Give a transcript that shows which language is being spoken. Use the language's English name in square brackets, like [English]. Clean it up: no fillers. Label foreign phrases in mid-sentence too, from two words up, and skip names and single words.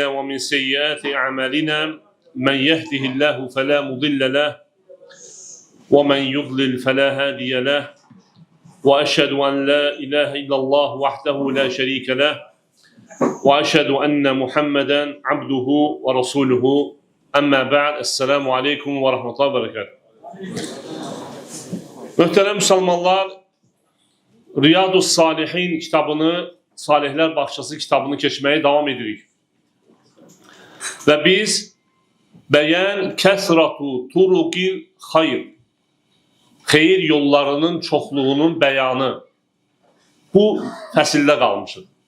[Arabic] ومن سيئات أعمالنا من يهده الله فلا مضل له ومن يضلل فلا هادي له وأشهد أن لا إله إلا الله وحده لا شريك له وأشهد أن محمدا عبده ورسوله أما بعد السلام عليكم ورحمة الله وبركاته. [Azerbaijani] Möhtərəm müsəlmanlar, Riyadus Salihin kitabını, Salihlər Bağçası kitabını keçməyə davam edirik. Və biz [Arabic] بيان كثرة طرق الخير, [Azerbaijani] xeyir yollarının çoxluğunun bəyanı bu fəsildə qalmışıq.